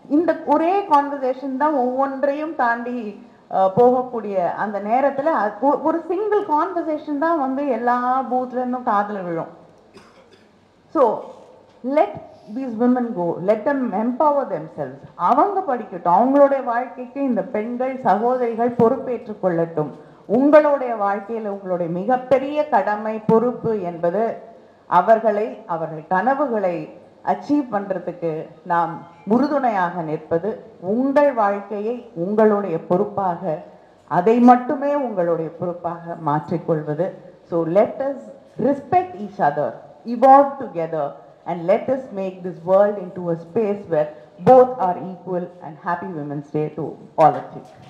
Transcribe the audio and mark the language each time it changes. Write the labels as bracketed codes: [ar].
[ta] இந்த ஒரே கான்வர்சேஷன் தான் ஒவ்வொன்றையும் தாண்டி போகக்கூடிய அந்த நேரத்தில் ஒரு சிங்கிள் கான்வர்சேஷன் தான் எல்லா பூத்ல இருந்தும் காதில் விழும். [en] So let these women go, let them empower themselves. [ta] அவங்க படிக்கட்டும், அவங்களுடைய வாழ்க்கைக்கு இந்த பெண்கள் சகோதரிகள் பொறுப்பேற்றுக் கொள்ளட்டும். உங்களுடைய வாழ்க்கையில் உங்களுடைய மிகப்பெரிய கடமை பொறுப்பு என்பது அவர்கள் கனவுகளை அச்சீவ் பண்றதுக்கு நாம் உறுதுணையாக நிற்பது. உங்கள் வாழ்க்கையை உங்களுடைய பொறுப்பாக, அதை மட்டுமே உங்களுடைய பொறுப்பாக மாற்றிக்கொள்வது. [en] So let us respect each other, evolve together, and let us make this world into a space where both are equal. And happy Women's Day to all of you.